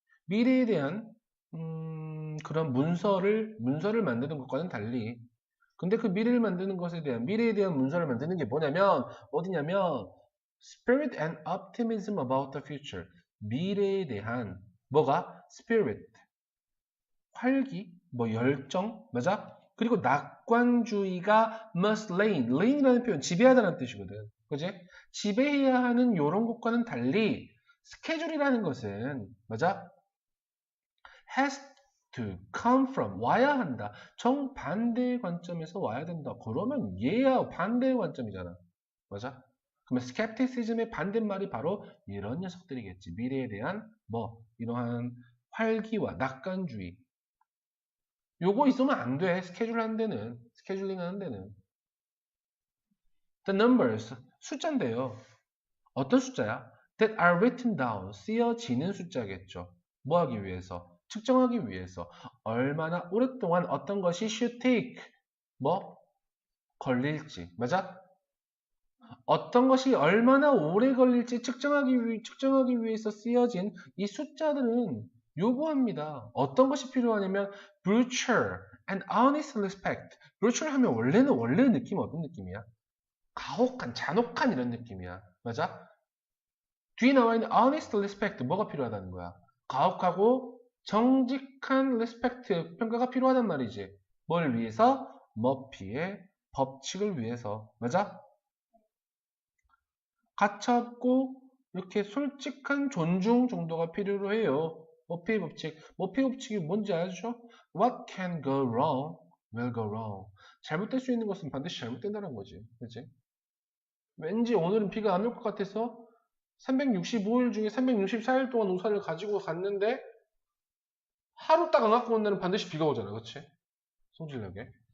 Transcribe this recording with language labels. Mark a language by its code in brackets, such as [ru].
[ko] 미래에 대한 그런 문서를 만드는 것과는 달리 근데 그 미래를 만드는 것에 대한 미래에 대한 문서를 만드는 게 뭐냐면 어디냐면 [en] spirit and optimism about the future [ko] 미래에 대한 뭐가 spirit 활기 뭐 열정 맞아? 그리고 낙관주의가 [en] must reign [ko] 이라는 표현 지배하다는 뜻이거든 그지? 지배해야 하는 요런 것과는 달리 스케줄이라는 것은 맞아? [en] has to come from [ko] 와야 한다. 정반대의 관점에서 와야 된다. 그러면 얘야 반대의 관점이잖아. 맞아? 그러면 skepticism의 반대말이 바로 이런 녀석들이겠지. 미래에 대한 뭐 이러한 활기와 낙관주의. 요거 있으면 안 돼. 스케줄 하는 데는 스케줄링 하는 데는 the numbers 숫자인데요. 어떤 숫자야? [en] that are written down [ko] 쓰여지는 숫자겠죠. 뭐 하기 위해서? 측정하기 위해서 얼마나 오랫동안 어떤 것이 [en] should take [ko] 뭐 걸릴지 맞아? 어떤 것이 얼마나 오래 걸릴지 측정하기 위해서 쓰여진 이 숫자들은 요구합니다. 어떤 것이 필요하냐면 [en] virtue and honest respect. [ko] virtue 하면 원래 느낌 어떤 느낌이야? 가혹한, 잔혹한 이런 느낌이야. 맞아? 뒤에 나와 있는 [en] honest respect [ko] 뭐가 필요하다는 거야? 가혹하고 정직한 respect 평가가 필요하단 말이지. 뭘 위해서? 머피의 법칙을 위해서. 맞아? 가차없고 이렇게 솔직한 존중 정도가 필요로 해요. 머피의 법칙. 머피의 법칙이 뭔지 아시죠? [en] What can go wrong will go wrong. [ko] 잘못될 수 있는 것은 반드시 잘못된다는 거지. 그치? 왠지 오늘은 비가 안 올 것 같아서 365일 중에 364일 동안 우산을 가지고 갔는데 하루 딱 안 갖고 온 날은 반드시 비가 오잖아. 그치? 성질나게.